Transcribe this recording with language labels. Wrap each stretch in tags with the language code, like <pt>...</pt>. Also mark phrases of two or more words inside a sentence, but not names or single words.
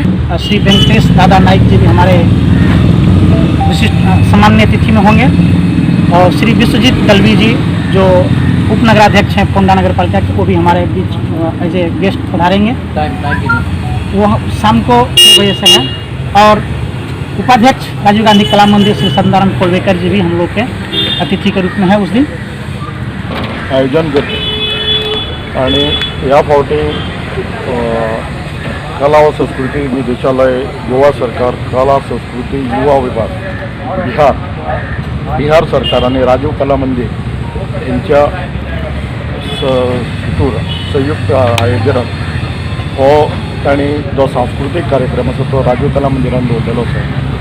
<hi>श्री वेंकटेश दादा नाइक जी भी हमारे विशिष्ट सामान्य अतिथि में होंगे और श्री विश्वजीत दलवी जी जो उप नगराध्यक्ष हैं पोंडा नगर पालिका के, वो भी हमारे बीच</hi> <en>as a guest</en> <hi>पधारेंगे। वो शाम को 6 बजे से हैं। और उपाध्यक्ष राजीव गांधी कला मंदिर श्री सदानंद कोलवेकर जी भी हम लोग के अतिथि के रूप में है उस दिन</hi> <kok>आयोजन करते आणि या फावटी कला व संस्कृती निदेशालय, गोवा सरकार, कला संस्कृती युवा विभाग, बिहार सरकार आणि राजीव कला मंदिर यांच्या संयुक्त आयोजनात हो ताणी जो सांस्कृतिक कार्यक्रम आसा तो राजीव कला मंदिरान दवरलेलो आसा।</kok>